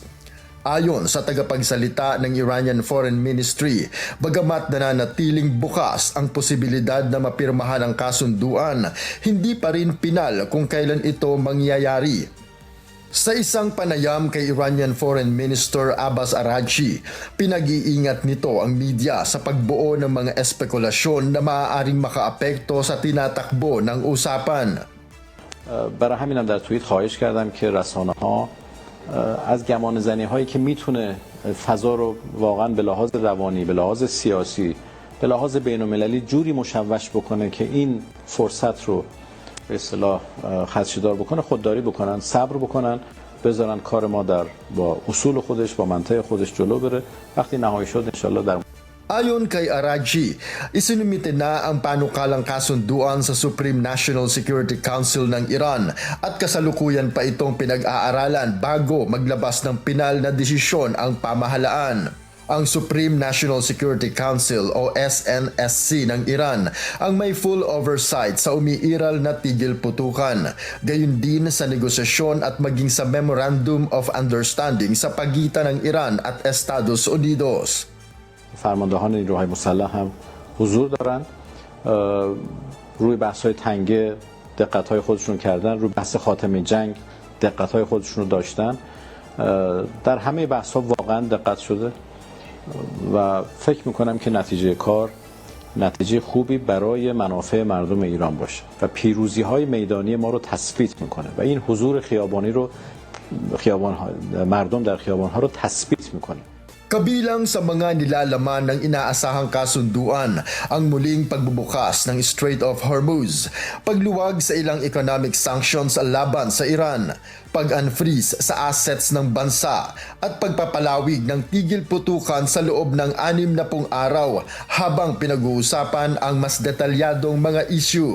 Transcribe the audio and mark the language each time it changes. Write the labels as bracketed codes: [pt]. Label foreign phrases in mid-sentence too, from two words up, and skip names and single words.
[tl] Ayon sa tagapagsalita ng Iranian Foreign Ministry, bagamat nananatiling bukas ang posibilidad na mapirmahan ang kasunduan, hindi pa rin pinal kung kailan ito mangyayari. Sa isang panayam kay [en] Iranian Foreign Minister [tl] Abbas Araghchi, pinag-iingat nito ang media sa pagbuo ng mga espekulasyon na maaaring makaapekto sa tinatakbo ng usapan. [fa] برای همینم در توییت خواهش کردم که رسانه‌ها از گمان زنی هایی که میتونه فضا رو واقعا به لحاظ روانی، به لحاظ سیاسی، به لحاظ بین المللی جوری مشوش بکنه که این فرصت رو به اصطلاح خدشه‌دار بکنه، خودداری بکنن، صبر بکنن، بذارن کار ما با اصول خودش، با منطق خودش جلو بره. وقتی نهایی شد انشالله در [tl] Ayon kay Araghchi, isinumite na ang panukalang kasunduan sa Supreme National Security Council ng Iran at kasalukuyan pa itong pinag-aaralan bago maglabas ng pinal na desisyon ang pamahalaan. Ang Supreme National Security Council o SNSC ng Iran ang may [en] full oversight [tl] sa umiiral na tigil putukan, gayon din sa negosasyon at maging sa [en] Memorandum of Understanding [tl] sa pagitan ng Iran at Estados Unidos. [fa] فرماندهان نیروهای مسلح هم حضور دارن، روی بحث‌های تنگه دقت‌های خودشون کردن، روی بحث خاتمه جنگ دقت‌های خودشون رو داشتن. در همه بحث‌ها واقعا دقت شده و فکر می‌کنم که نتیجه کار نتیجه خوبی برای منافع مردم ایران باشه و پیروزی‌های میدانی ما رو تثبیت می‌کنه و این حضور خیابانی رو مردم در خیابان‌ها رو تثبیت می‌کنه. [tl] Kabilang sa mga nilalaman ng inaasahang kasunduan ang muling pagbubukas ng Strait of Hormuz, pagluwag sa ilang [en] economic sanctions [tl] laban sa Iran, pag-unfreeze sa assets ng bansa at pagpapalawig ng tigil putukan sa loob ng 60 araw habang pinag-uusapan ang mas detalyadong mga issue.